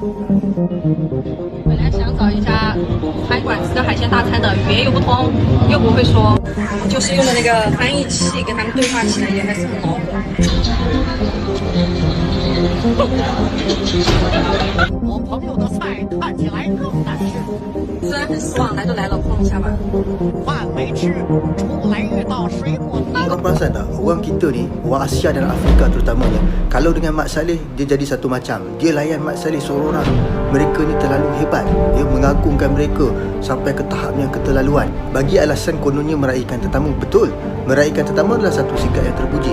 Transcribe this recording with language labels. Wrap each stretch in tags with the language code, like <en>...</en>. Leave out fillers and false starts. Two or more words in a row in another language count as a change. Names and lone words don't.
<zh>本来想找一家餐馆吃个海鲜大餐的，语言又不通，又不会说，就是用的那个翻译器跟他们对话起来也还是很恼火。我朋友的菜看起来更难吃。虽然很失望，来都来了，碰一下吧。饭没吃，出来遇到水果摊。</zh> <ms>Orang perasan tak, orang kita ni, orang Asia dan Afrika terutamanya, kalau dengan Mat Salleh, dia jadi satu macam. Dia layan Mat Salleh seorang-orang. Mereka ni terlalu hebat. Dia mengagungkan mereka sampai ke tahap yang keterlaluan. Bagi alasan kononnya meraihkan tetamu, betul. Meraihkan tetamu adalah satu sikap yang terpuji.</ms>